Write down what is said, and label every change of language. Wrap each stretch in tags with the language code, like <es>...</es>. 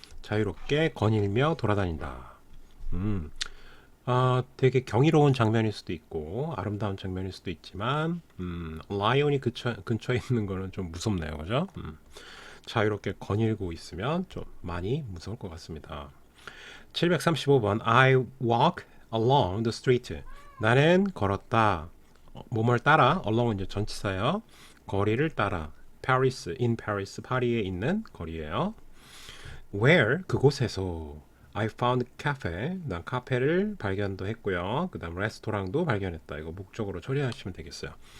<ko>자유롭게 거닐며 돌아다닌다. 되게 경이로운 장면일 수도 있고 아름다운 장면일 수도 있지만 라이온이 근처에 있는 거는 좀 무섭네요. 그죠? 자유롭게 거닐고 있으면 좀 많이 무서울 것 같습니다.</ko> <en>735번 I walk along the street.</en> <ko>나는 걸었다. 뭐뭘 따라. along은 이제 전치사예요. 거리를 따라. Paris, in Paris, 파리에 있는 거리예요.</ko> <en>Where, 그곳에서. I found cafe.</en> <ko>난 카페를 발견도 했고요. 그 다음 레스토랑도 발견했다. 이거 목적으로 처리하시면 되겠어요.</ko>